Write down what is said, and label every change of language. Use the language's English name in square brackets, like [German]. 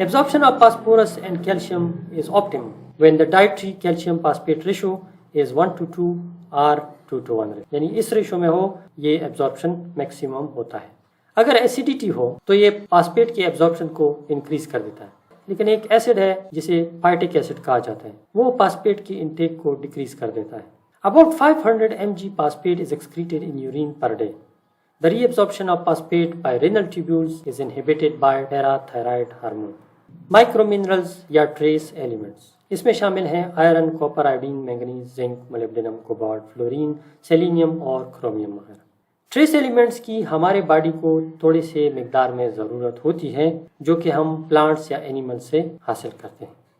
[English] Absorption of phosphorus and calcium is optimum when the dietary calcium phosphate ratio is 1:2 or 2:1، [Urdu] یعنی اس ratio میں ہو یہ absorption maximum ہوتا ہے۔ اگر ایسیڈیٹی ہو تو یہ فاسفیٹ کے ایبزارپشن کو انکریز کر دیتا ہے، لیکن ایک ایسڈ ہے جسے فائٹک ایسڈ کہا جاتا ہے، وہ فاسفیٹ کی انٹیک کو ڈیکریز کر دیتا ہے۔ [English] About 500 mg phosphate is excreted in urine per day. The reabsorption of phosphate by renal tubules is inhibited by parathyroid hormone. [Urdu] Microminerals یا trace elements اس میں شامل ہیں iron, copper, iodine, manganese, zinc, مولیبڈینم، cobalt, fluorine, selenium اور کرومیم وغیرہ۔ Trace elements کی ہمارے body کو تھوڑے سے مقدار میں ضرورت ہوتی ہے جو کہ ہم پلانٹس یا اینیمل سے حاصل کرتے ہیں۔